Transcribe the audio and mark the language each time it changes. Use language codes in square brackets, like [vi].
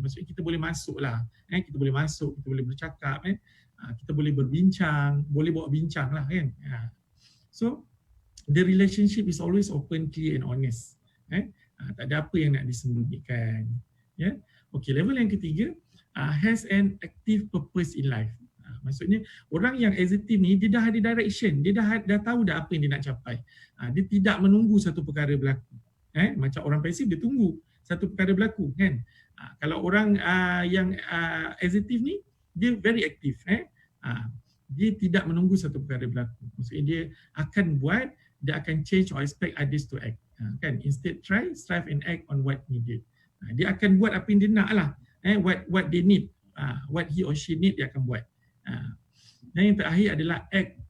[ms] Maksudnya kita boleh masuk lah, kita boleh masuk, kita boleh bercakap, kita boleh berbincang, boleh bawa bincang lah kan. [en] So the relationship is always open, clear and honest. [ms] Tak ada apa yang nak disembunyikan. Okey, level yang ketiga, [en] has an active purpose in life. [ms] Maksudnya orang yang assertif ni dia dah ada direction, dia dah tahu dah apa yang dia nak capai. Dia tidak menunggu satu perkara berlaku. Macam orang pasif dia tunggu satu perkara berlaku kan. Kalau orang yang assertif ni dia [en] very active. [ms] Dia tidak menunggu satu perkara berlaku. Maksudnya dia akan buat, dia akan [en] change or expect others to act. Kan, instead try, strive and act on what needed. [ms] Dia akan buat apa yang dia nak lah. [en] What they need, what he or she need, [ms] dia akan buat. Dan yang terakhir adalah [en] act